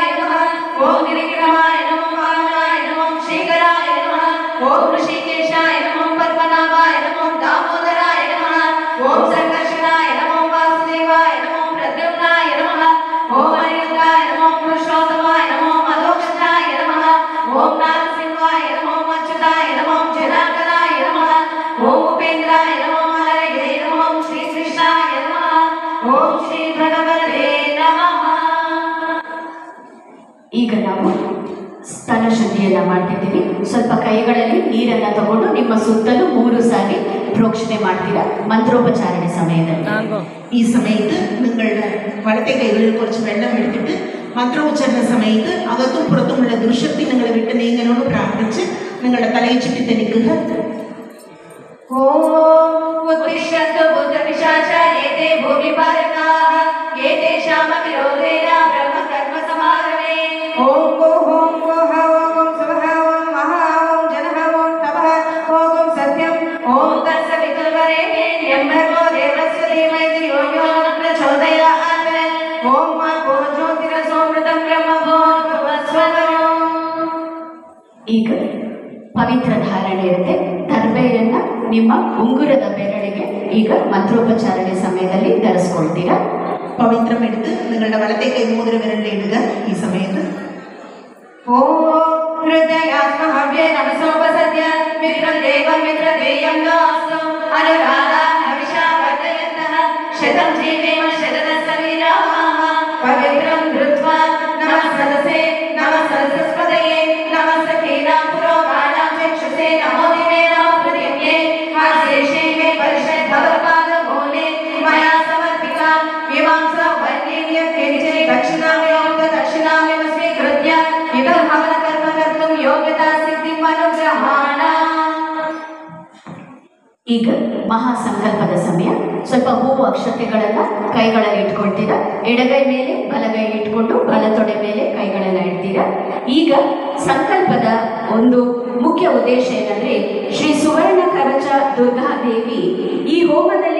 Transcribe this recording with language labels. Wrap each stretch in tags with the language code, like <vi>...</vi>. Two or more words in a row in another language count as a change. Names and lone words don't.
<sa>നമഃ ഓം ഗിരിഗിരഹായ നമോ വാമനായ നമോ ശ്രീകരായ നമഃ ഓം ഋഷികേശായ നമോ പത്മനാഭായ നമോ ദാമോദരായ നമഃ ഓം സംഘർഷണായ നമോ വാസുദേവായ നമോ പ്രദ്യുമ്നായ നമഃ ഓം അനിരുദ്ധായ നമോ പുരുഷോത്തമായ നമോ മധോക്ഷജായ നമഃ ഓം നാരസിംഹായ നമോ അച്യുതായ നമോ ജനാർദ്ദനായ നമഃ ഓം ഉപേന്ദ്രായ നമോ ഹരയേ നമോ ശ്രീകൃഷ്ണായ നമഃ ಓಂ ಶ್ರೀ ಭಗವತೆ ನಮಃ.</sa> <kn>ಈಗ ನಾವು ಸ್ತನ ಶುದ್ಧಿಯನ್ನು ಮಾಡ್ತಿದ್ದೀವಿ. ಸ್ವಲ್ಪ ಕೈಗಳಲ್ಲಿ ನೀರನ್ನು ತಗೊಂಡು ನಿಮ್ಮ ಸುತ್ತಲೂ 3 ಸಾರಿ ಪ್ರೋಕ್ಷಣೆ ಮಾಡ್ತೀರಾ ಮಂತ್ರೋಪಚಾರಣ ಸಮಯದಲ್ಲಿ.</kn> <ml>ഈ സമയത്ത് നിങ്ങളുടെ വലത്തെ കൈകളിൽ കുറച്ച് വെള്ളം എടുത്തിട്ട് മന്ത്രോച്ചാരണ സമയത്ത് അകത്തും പുറത്തുമുള്ള ദുർശക്തി നിങ്ങളെ വിട്ട് നീങ്ങനോട് പ്രാർത്ഥിച്ച് നിങ്ങളുടെ തലയെ ചുറ്റി തെളിക്കുക.</ml> <sa>ಓಂ ಉತ್ತಿಷ್ಠತು ಭೂತಪಿಶಾಚ ಏತೇ ಭೂಮಿಪಾಲಕಾಃ ಏತೇಷಾಮಪಿ ರೋಧೇನ ಬ್ರಹ್ಮ ಕರ್ಮ ಸಮಾರಭೆ. ಓಂ ಓಂ ಓಂ ಓಂ ಸ್ವಃ ಓಂ ಮಹಾ ಓಂ ಜನಃ ಓಂ ತಪಃ ಓಂ ಸತ್ಯಂ ಓಂ ತತ್ಸವಿತುರ್ವರೆಣ್ಯಂ ಭರ್ಗೋ ದೇವಸ್ಯ ಧೀಮಹಿ ಧಿಯೋ ಯೋ ನ ಪ್ರಚೋದಯಾತ್. ಓಂ ಮಾ ಜ್ಯೋತಿರಸೋಮೃತಂ ಬ್ರಹ್ಮ ಭೂರ್ಭುವಸ್ವಃ.</sa> <kn>ಈಗ ಪವಿತ್ರ ಧಾರಣೆ ಇರುತ್ತೆ. ದರ್ಬೆಯನ್ನ ನಿಮ್ಮ ಉಂಗುರದ ಬೆರಳಿಗೆ ಈಗ ಮಂತ್ರೋಪಚಾರಣೆ ಸಮಯದಲ್ಲಿ ಧರಿಸ್ಕೊಳ್ತೀರಾ.</kn> <ml>പവിത്രം എടുത്ത് നിങ്ങളുടെ വലത്തെ കൈ മോതിര വിരലിൽ ഇടുക. ഈ സമയത്ത്</ml> <sa>ഓം ഹൃദയാത്മഹവ്യേ നമസോപസദ്യ മിത്രം ദേവം മിത്രദേയം നാസ്തു അനുരാധാ ഹവിഷാ വർദ്ധയന്തഃ ശതം ജീവേമ ശരദസവീരാः പവിത്രം ധൃത്വാ നമഃ സദസേ നമഃ സരസ്വതയേ നമഃ സഖീനാം പുരോഗാണാം ചക്ഷുഷേ നമോ ദിവേ നമോ പൃഥിവ്യേ ആശേഷേ മേ പരിഷദ് ഭഗവത്പാദമൂലേ മയാ സമർപ്പിതാം വിവാംസ വന്യേ കേചേ ദക്ഷിണാമയോം ദക്ഷിണാമയം സ്വീകൃത്യ ഇദം ഹവന കർമ്മ കർത്തും യോഗ്യതാ സിദ്ധിം അനുഗ്രഹാണ.</sa> <kn>ಈಗ ಮಹಾ ಸಂಕಲ್ಪದ ಸಮಯ. ಸ್ವಲ್ಪ ಹೂವು ಅಕ್ಷತೆಗಳನ್ನು ಕೈಗಳಲ್ಲಿ ಇಟ್ಕೊಳ್ತೀರಾ. ಎಡಗೈ ಮೇಲೆ ಬಲಗೈ ಇಟ್ಕೊಂಡು ಬಲತೊಡೆ ಮೇಲೆ ಕೈಗಳೆಲ್ಲ ಇಡ್ತೀರಾ. ಈಗ ಸಂಕಲ್ಪದ ಒಂದು ಮುಖ್ಯ ಉದ್ದೇಶ ಏನಂದ್ರೆ, ಶ್ರೀ ಸುವರ್ಣ ಕವಚ ದುರ್ಗಾದೇವಿ ಈ ಹೋಮದಲ್ಲಿ</kn>